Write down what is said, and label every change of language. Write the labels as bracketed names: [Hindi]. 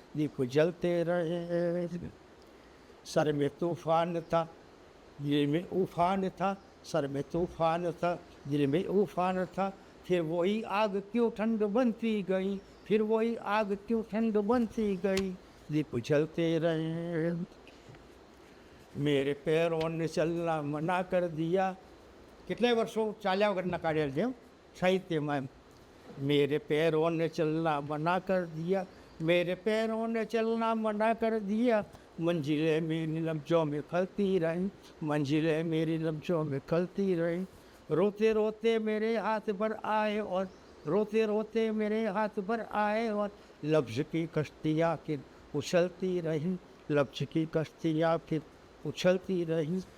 [Hindi] दीप जलते रहे. सर में तूफान था, दिल में उफान था, सर में तूफान था, दिल में उफान था, फिर वही आग क्यों ठंड बनती गई, फिर वही आग क्यों ठंड बनती गई. दीप जलते रहे. मेरे पैरों ने चलना मना कर दिया. [Gujarati] કેટલાય વર્ષો ચાલ્યા વગરના કાઢેલ છે સાહિત્યમાં એમ. [Hindi] मेरे पैरों ने चलना मना कर दिया, मेरे पैरों ने चलना मना कर दिया, मंजिलें मेरी लफ्ज़ों में खलती रही, मंजिलें मेरी लफ्ज़ों में खलती रही. रोते रोते मेरे हाथ पर आए और रोते रोते मेरे हाथ पर आए और लफ्ज़ की कश्तियाँ फिर उछलती रही, लफ्ज़ की कश्तियाँ फिर उछलती रही.